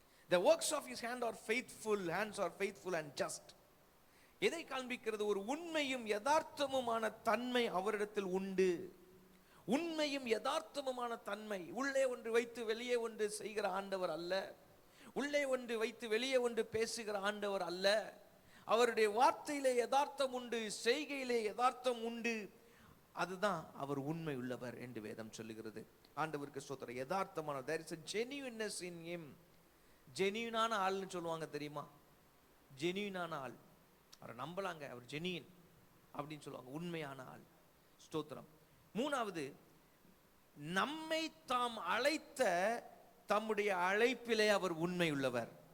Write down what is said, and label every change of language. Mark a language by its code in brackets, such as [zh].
[en] The works of his hands are faithful and just. [ta] எதை காண்பிக்கிறது? ஒரு உண்மையும் யதார்த்தமுமான தன்மை அவரிடத்தில் உண்டு. உண்மையும் யதார்த்தமுமான தன்மை. உள்ளே ஒன்று வைத்து வெளியே ஒன்று செய்கிற ஆண்டவர் அல்ல. உள்ளே ஒன்று வைத்து வெளியே ஒன்று பேசுகிற ஆண்டவர் அல்ல. அவருடைய வார்த்தையிலே யதார்த்தம் உண்டு, செய்கையிலே யதார்த்தம் உண்டு. அதுதான் அவர் உண்மை உள்ளவர் என்று வேதம் சொல்லுகிறது. ஆண்டவருக்கு ஸ்தோத்திரம். [en] யதார்த்தமான, there is a genuineness in him. [ta] ஜெனியூனான ஆள்னு சொல்லுவாங்க தெரியுமா? ஜெனியூனான ஆள், அவரை நம்பலாங்க, அவர் ஜெனியூன் அப்படின்னு சொல்லுவாங்க, உண்மையான ஆள். ஸ்தோத்திரம். மூணாவது, நம்மை தாம் அழைத்த தம்முடைய அழைப்பிலே அவர் உண்மை உள்ளவர்.